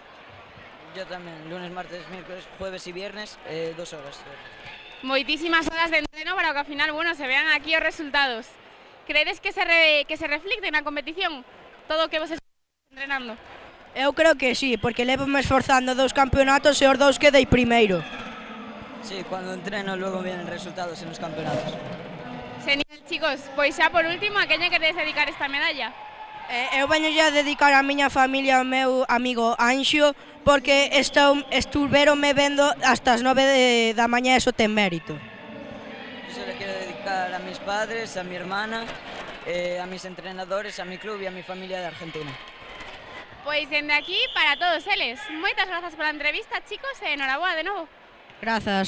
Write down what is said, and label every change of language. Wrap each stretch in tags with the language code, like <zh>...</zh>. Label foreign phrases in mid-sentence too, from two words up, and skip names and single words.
<es>Yo tamén, lunes, martes, miércoles, jueves e viernes, 2 horas.</es> <gl>Moitísimas horas de entreno para que ao final, bueno,</gl> <es>se vean</es> <gl>aquí os resultados. Credes que se reflicte na competición todo o que vos estáis entrenando? Eu creo que sí, porque levo-me esforzando 2 campeonatos e os 2 quedei primeiro.</gl> <es>Sí, cuando entreno luego vienen resultados en los campeonatos. Genial, chicos.</es> <gl>Pois xa por último, a quen lle queredes dedicar esta medalla? Eu veño a dedicar a miña familia ao meu amigo Anxo, porque estuveronme vendo hasta as 9 da mañá, eso ten mérito.</gl> <es>Yo se le quiero dedicar a mis padres, a mi hermana, a mis entrenadores, a mi club y a mi familia de Argentina.</es> <gl>Pois dende aquí para todos eles. Moitas grazas pola entrevista, chicos, e enhoraboa de novo. Grazas.</gl>